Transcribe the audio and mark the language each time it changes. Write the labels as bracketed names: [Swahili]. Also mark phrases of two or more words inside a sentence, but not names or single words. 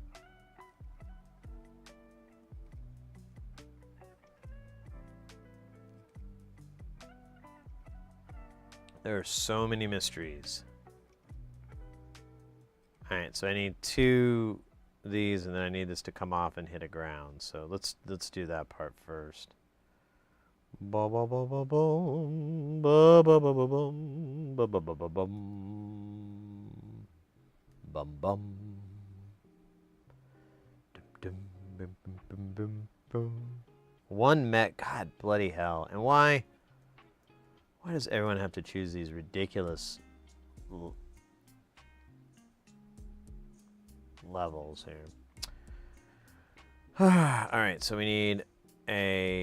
[English] There are so many mysteries. All right, so I need 2 of these, and then I need this to come off and hit a ground. So let's do that part first. Ba ba ba ba boom, ba ba ba ba boom, ba ba ba ba bum, bum bum. Dum dum bum bum bum bum. 1 meg. God bloody hell. And why does everyone have to choose these ridiculous levels here? Alright, so we need a...